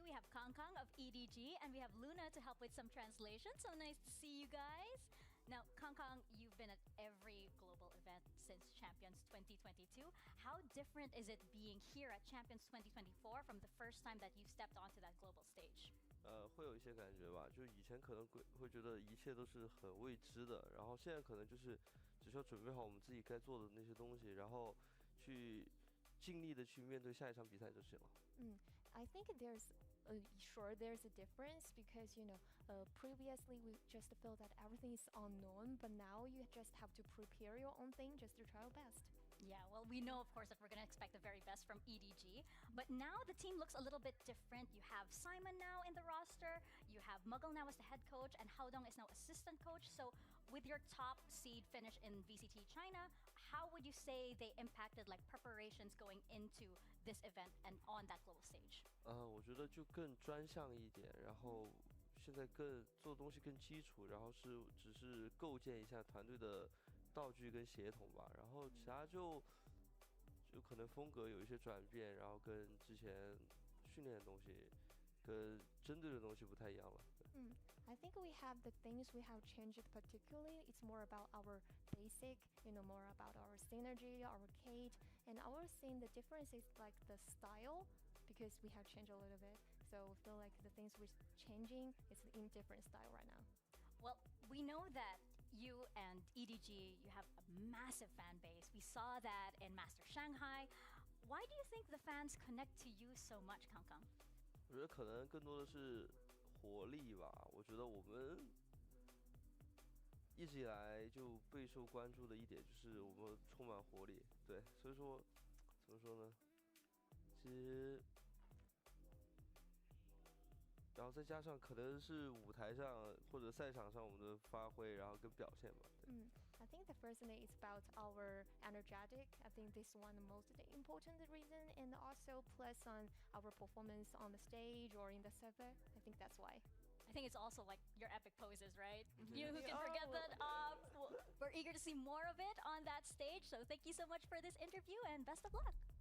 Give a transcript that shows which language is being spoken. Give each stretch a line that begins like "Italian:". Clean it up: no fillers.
English: We have Kang Kang of EDG and we have Luna to help with some translation. So nice to see you guys. Now, Kang Kang, you've been at every global event since Champions 2022. How different is it being here at Champions 2024 from the first time that you stepped onto that global stage?
Chinese: 会有一些感觉吧，就以前可能会觉得一切都是很未知的，然后现在可能就是只需要准备好我们自己该做的那些东西，然后去尽力的去面对下一场比赛就行了。
English: I think there's there's a difference because previously we just felt that everything is unknown, but now you just have to prepare your own thing just to try your best. Yeah, well, we know, of course, that we're going to expect the very best from EDG. But now the team looks a little bit different. You have Simon now in the roster. You have Muggle now as the head coach. And Haodong is now assistant coach. So with your top seed finish in VCT China, how would you say they impacted preparations going into this event and on that global stage?
Chinese: 我觉得就更专项一点，然后现在更做东西更基础，然后只是构建一下团队的道具跟协同吧，然后其他就可能风格有一些转变，然后跟之前训练的东西跟针对的东西不太一样了。
English: I think we have the things we have changed particularly. It's more about our basic, more about our synergy, our Kate, and our thing. The difference is like the style because we have changed a little bit. So I feel like the things we're changing is in different style right now. Well, we know that you and EDG, you have a massive fan base. We saw that in Master Shanghai. Why do you think the fans connect to you so much, Kang Kang?
Chinese: 我觉得可能更多的是活力吧。我觉得我们一直以来就备受关注的一点就是我们充满活力，对，所以说怎么说呢？其实。然后再加上可能是舞台上或者赛场上我们的发挥，然后跟表现吧。
English: I think the first thing is about our energetic. I think this is one of the most important reason, and also plus on our performance on the stage or in the server. I think that's why. I think it's also like your epic poses, right? You who can forget that. We're eager to see more of it on that stage. So thank you so much for this interview and best of luck.